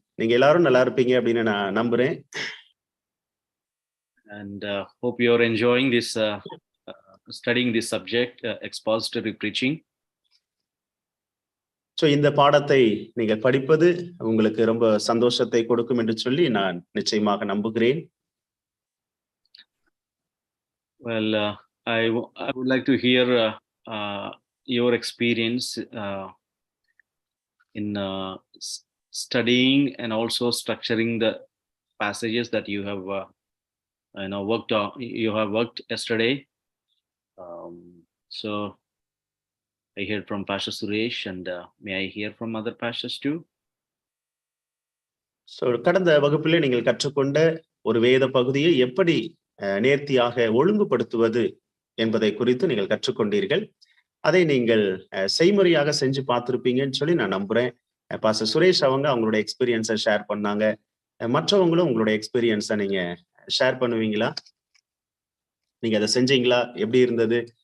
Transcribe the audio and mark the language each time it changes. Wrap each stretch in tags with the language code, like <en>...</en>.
<ta>நீங்க எல்லாரும் நல்லா இருப்பீங்க அப்படின்னு நான் நம்புறேன்.</ta> <en>And hope you are enjoying this studying this subject, expository preaching.</en> <ta>இந்த பாடத்தை நீங்க படிப்பது உங்களுக்கு ரொம்ப சந்தோஷத்தை கொடுக்கும் என்று சொல்லி நான் நிச்சயமாக நம்புகிறேன்.</ta> <en>Well, I would like to hear your experience in studying and also structuring the passages that you have worked on. You have worked yesterday. So I heard from Pastor Suresh, and may I hear from other pastors too?</en> <ta>கடந்த வகுப்பிலே நீங்கள் கற்றுக்கொண்ட ஒரு வேத பகுதியை எப்படி நேர்த்தியாக ஒழுங்குபடுத்துவது என்பதை குறித்து நீங்கள் கற்றுக்கொண்டீர்கள். அதை நீங்கள் செய்முறையாக செஞ்சு பார்த்திருப்பீங்கன்னு சொல்லி நான் நம்புறேன். பாஸ்டர் சுரேஷ் அவங்களுடைய எக்ஸ்பீரியன்ஸை ஷேர் பண்ணாங்க. மற்றவங்களும் உங்களுடைய எக்ஸ்பீரியன்ஸை நீங்க ஷேர் பண்ணுவீங்களா? நீங்க அதை செஞ்சீங்களா? எப்படி இருந்தது?</ta>